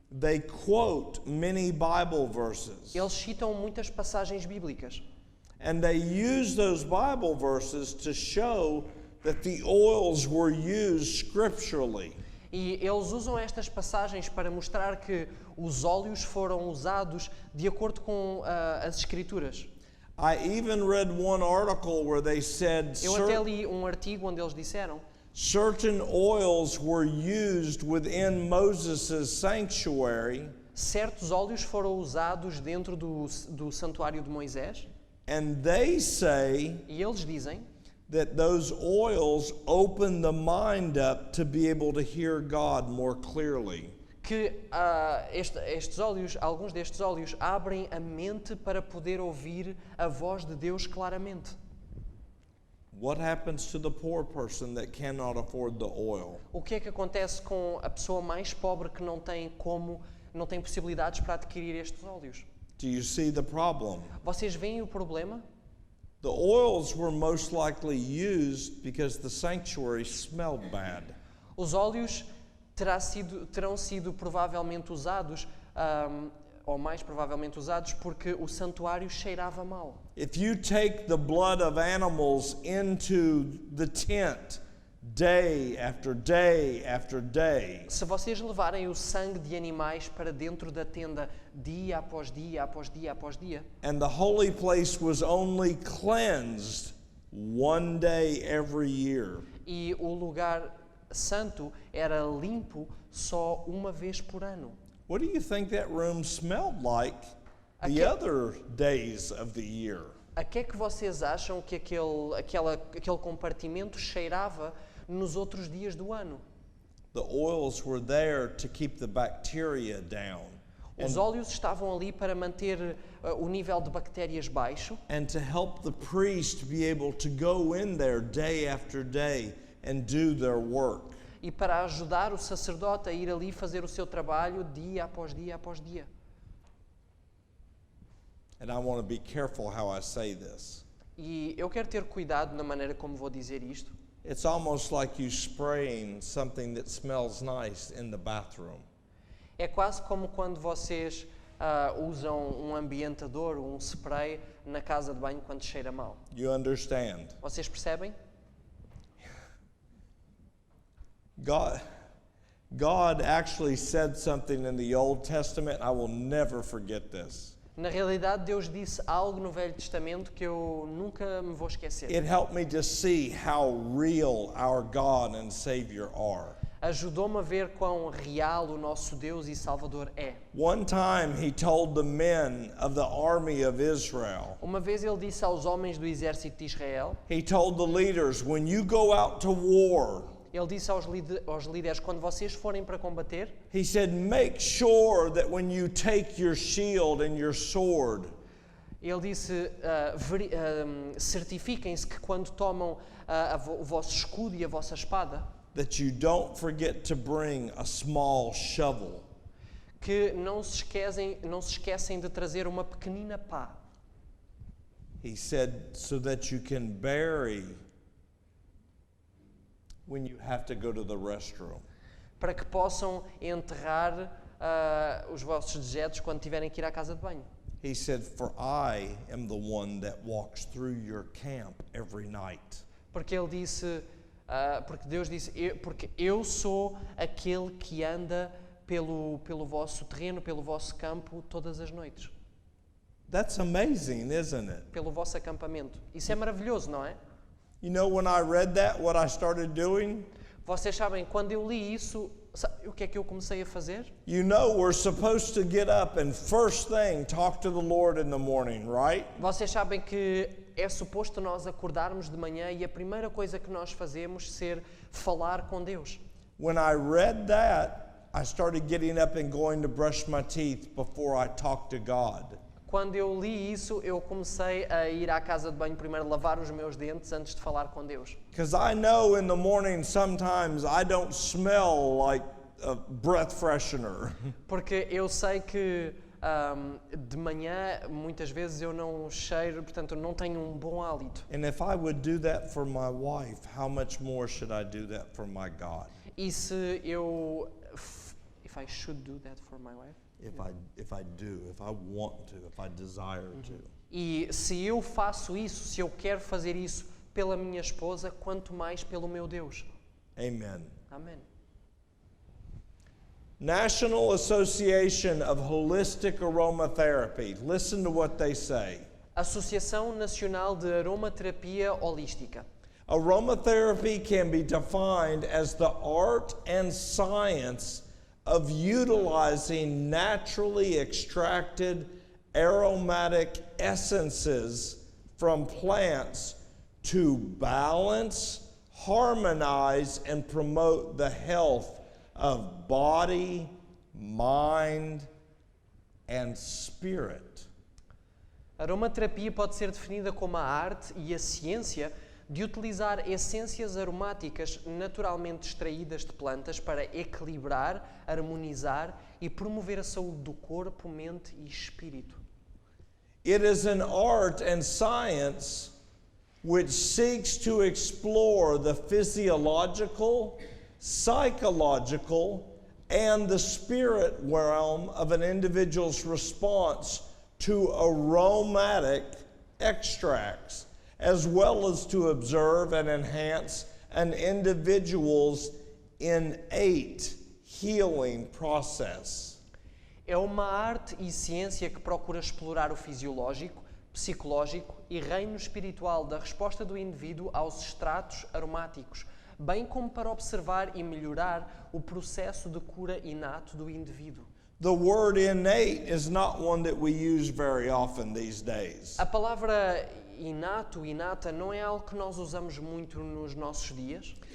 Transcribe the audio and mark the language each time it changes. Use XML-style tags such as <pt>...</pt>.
<en>they quote many Bible verses.</en> <pt>eles citam muitas passagens bíblicas.</pt> <en>And they use those Bible verses to show that the oils were used scripturally.</en> <pt>E eles usam estas passagens para mostrar que os óleos foram usados de acordo com as Escrituras.</pt> <en>I even read one article where they said</en> <pt>Eu até li um artigo onde eles disseram</pt> <en>certain oils were used within Moses' sanctuary,</en> <pt>certos óleos foram usados dentro do santuário de Moisés,</pt> <en>and they say</en> <pt>e eles dizem</pt> <en>that those oils open the mind up to be able to hear God more clearly.</en> <pt>que estes óleos, alguns destes óleos, abrem a mente para poder ouvir a voz de Deus claramente.</pt> <en>What happens to the poor person that cannot afford the oil?</en> <pt>O que é que acontece com a pessoa mais pobre que não tem possibilidades para adquirir estes óleos?</pt> <en>Do you see the problem?</en> <pt>Vocês veem o problema?</pt> <en>The oils were most likely used because the sanctuary smelled bad.</en> <pt>Os óleos terão sido provavelmente usados, ou mais provavelmente usados, porque o santuário cheirava mal.</pt> <en>If you take the blood of animals into the tent day after day after day,</en> <pt>Se vocês levarem o sangue de animais para dentro da tenda dia após dia, após dia, após dia,</pt> <en>and the holy place was only cleansed one day every year,</en> <pt>e o lugar santo era limpo só uma vez por ano,</pt> <en>what do you think that room smelled like the</en> <pt>Aquele-</pt> <en>other days of the year?</en> <pt>a que é que vocês acham que aquele compartimento cheirava nos outros dias do ano?</pt> <en>The oils were there to keep the bacteria down</en> <pt>Os óleos estavam ali para manter o nível de bactérias baixo</pt> <en>and to help the priest be able to go in there day after day and do their work.</en> <pt>e para ajudar o sacerdote a ir ali fazer o seu trabalho dia após dia após dia.</pt> <en>And I want to be careful how I say this.</en> <pt>E eu quero ter cuidado na maneira como vou dizer isto.</pt> <en>It's almost like you spraying something that smells nice in the bathroom.</en> <pt>É quase como quando vocês usam um ambientador, um spray na casa de banho quando cheira mal.</pt> <en>You understand?</en> <pt>Vocês percebem?</pt> <en>God actually said something in the Old Testament. I will never forget this.</en> <pt>Na realidade, Deus disse algo no Velho Testamento que eu nunca me vou esquecer.</pt> <en>It helped me to see how real our God and Savior are.</en> <pt>Ajudou-me a ver quão real o nosso Deus e Salvador é.</pt> <en>One time he told the men of the army of Israel,</en> <pt>Uma vez ele disse aos homens do exército de Israel,</pt> <en>he told the leaders, when you go out to war,</en> <pt>ele disse aos líderes, quando vocês forem para combater,</pt> <en>he said, make sure that when you take your shield and your sword,</en> <pt>ele disse, certifiquem-se que quando tomam o vosso escudo e a vossa espada,</pt> <en>that you don't forget to bring a small shovel.</en> <pt>que não se esquecem de trazer uma pequenina pá.</pt> <en>He said, so that you can bury when you have to go to the restroom.</en> <pt>Para que possam enterrar os vossos dejetos quando tiverem que ir à casa de banho.</pt> <en>He said, for I am the one that walks through your camp every night.</en> <pt>Porque ele disse, porque Deus disse, porque eu sou aquele que anda pelo vosso terreno, pelo vosso campo todas as noites.</pt> <en>That's amazing, isn't it?</en> <pt>Pelo vosso acampamento. Isso é maravilhoso, não é?</pt> <en>You know, when I read that, what I started doing?</en> <pt>Vocês sabem, quando eu li isso, o que é que eu comecei a fazer?</pt> <en>You know, we're supposed to get up and first thing talk to the Lord in the morning, right?</en> <pt>Vocês sabem que é suposto nós acordarmos de manhã e a primeira coisa que nós fazemos ser falar com Deus.</pt> <en>When I read that, I started getting up and going to brush my teeth before I talked to God.</en> <pt>quando eu li isso, eu comecei a ir à casa de banho primeiro lavar os meus dentes antes de falar com Deus.</pt> <en>Because I know in the morning sometimes I don't smell like a breath freshener.</en> <pt>Porque eu sei que de manhã, muitas vezes, eu não cheiro, portanto, eu não tenho um bom hálito.</pt> <en>And if I would do that for my wife, how much more should I do that for my God?</en> <pt>E se eu...</pt> <en>If I should do that for my wife? If I want to, if I desire to.</en> <pt>E se eu faço isso, se eu quero fazer isso pela minha esposa, quanto mais pelo meu Deus.</pt> <en>Amen.</en> <pt>Amém.</pt> <en>National Association of Holistic Aromatherapy. Listen to what they say.</en> <pt>Associação Nacional de Aromaterapia Holística.</pt> <en>Aromatherapy can be defined as the art and science of utilizing naturally extracted aromatic essences from plants to balance, harmonize, and promote the health of body, mind, and spirit.</en> <pt>A aromaterapia pode ser definida como a arte e a ciência de utilizar essências aromáticas naturalmente extraídas de plantas para equilibrar, harmonizar e promover a saúde do corpo, mente e espírito.</pt> <en>It is an art and science which seeks to explore the physiological, psychological, and the spirit realm of an individual's response to aromatic extracts, as well as to observe and enhance an individual's innate healing process.</en> <pt>É uma arte e ciência que procura explorar o fisiológico, psicológico e reino espiritual da resposta do indivíduo aos extratos aromáticos, bem como para observar e melhorar o processo de cura inato do indivíduo.</pt> <en>The word innate is not one that we use very often these days.</en> <pt>A palavra inato, inata, não é algo que nós usamos muito nos nossos dias.</pt>